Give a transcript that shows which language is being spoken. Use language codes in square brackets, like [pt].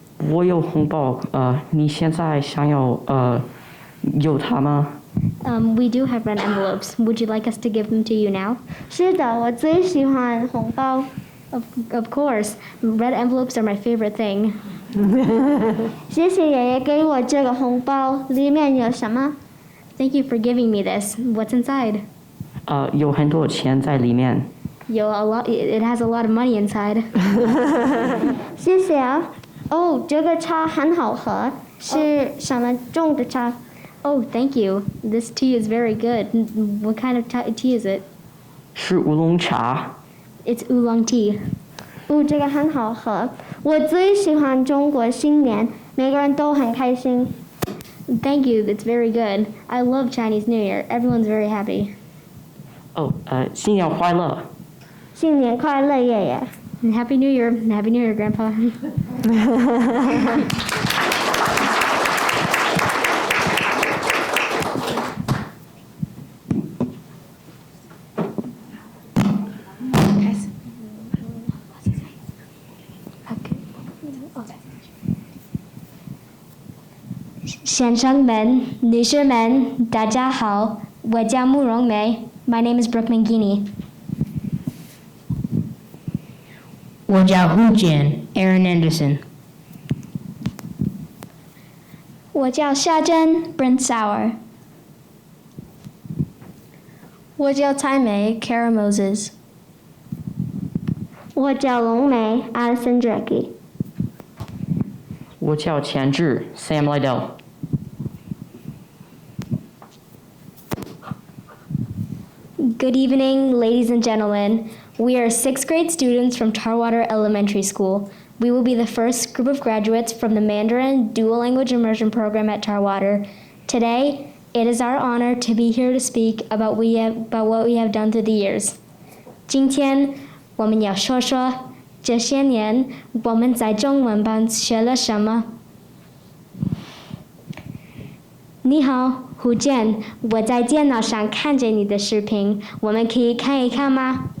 [zh] 我有红包，你现在想要有它吗？ [en] We do have red envelopes. Would you like us to give them to you now? [zh] 是的，我最喜欢红包。 [en] Of course. Red envelopes are my favorite thing. [zh] 谢谢爷爷给我这个红包，里面有什么？ [en] Thank you for giving me this. What's inside? [zh] 有很多钱在里面。 [en] It has a lot of money inside. [zh] 谢谢啊。哦，这个茶很好喝，是什么种的茶？ [en] Oh, thank you. This tea is very good. What kind of tea is it? [zh] 是乌龙茶。 [en] It's oolong tea. [zh] 哦，这个很好喝。我最喜欢中国新年，每个人都很开心。 [en] Thank you. That's very good. I love Chinese New Year. Everyone's very happy. [zh] 新年快乐。新年快乐，爷爷。 [en] And Happy New Year. Happy New Year, Grandpa. [zh] 先生们、女士们，大家好，我叫慕容梅。 [en] My name is Brooke Mangini. [zh] 我叫胡健 Aaron Anderson. 我叫夏珍 Brent Sauer。我叫蔡梅 Kara Moses. 我叫龙梅 Addison Drecke。我叫钱志 Sam Liddell。 [en] Good evening, ladies and gentlemen. We are 6th grade students from Tarwater Elementary School. We will be the first group of graduates from the Mandarin Dual Language Immersion Program at Tarwater. Today, it is our honor to be here to speak about what we have done through the years. [zh] 今天我们要说说这些年我们在中文班学了什么。你好，胡健，我在电脑上看见你的视频，我们可以看一看吗？